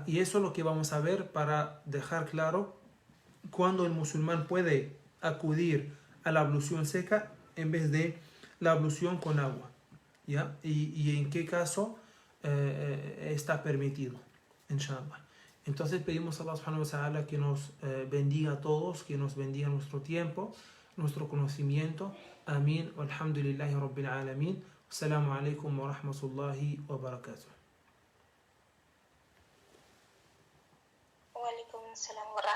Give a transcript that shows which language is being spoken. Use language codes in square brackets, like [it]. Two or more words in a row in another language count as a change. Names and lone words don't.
[es] Y eso es lo que vamos a ver para dejar claro cuándo el musulmán puede acudir a la ablución seca en vez de la ablución con agua, ¿ya? Y en qué caso está permitido, inshallah. Entonces pedimos a Allah [ar] سبحانه وتعالى [es] que nos bendiga a todos, que nos bendiga nuestro tiempo, nuestro conocimiento. Amén. [ar] الحمد لله رب العالمين. السلام عليكم ورحمة الله وبركاته. وعليكم السلام.